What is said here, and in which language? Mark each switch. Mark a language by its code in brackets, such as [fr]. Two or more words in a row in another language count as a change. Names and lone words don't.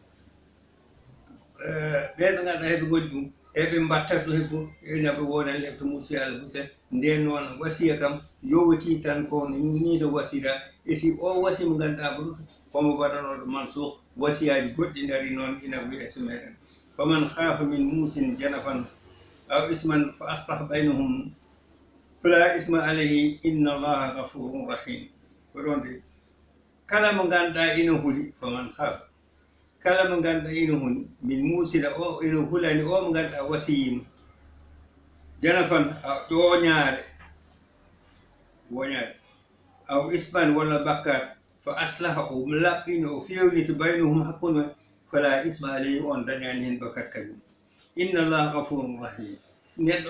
[ff] ɓen ɓe ganduɗa heɓe goɗɗi ɗum eɓe mbattat ɗo heɓo enaɓe wonan lebto mursi Allah musel nden noon wasiya kam yowiti tan ko niɗo wasira e si o wasi mo ganduɗa ko komo waɗanoɗo mansukh wasiyaji goɗɗi dari noon ina wiye so meɗen [ar] فمن خاف من موص جنفا أو إثما فأصلح بينهم فلا إثم عليه إن الله غفور رحيم [ff] ko ɗon de kala mo ganduɗa ina huuli [ar] فمن خاف [ff] kala mo ganduɗa ina huni min musida o ina hulani o mo ganduɗa wasiyima janafan ƴoñaare [ar] أو إثما [ff] walla bakkat [ar] فأصلح [ff] o laɓɓini o fewnita baynahum hakkude [ar] فلا إثم عليه [ff] on dañani hen bakkat kañum [ar] إن الله غفور رحيم [ff] neɗɗo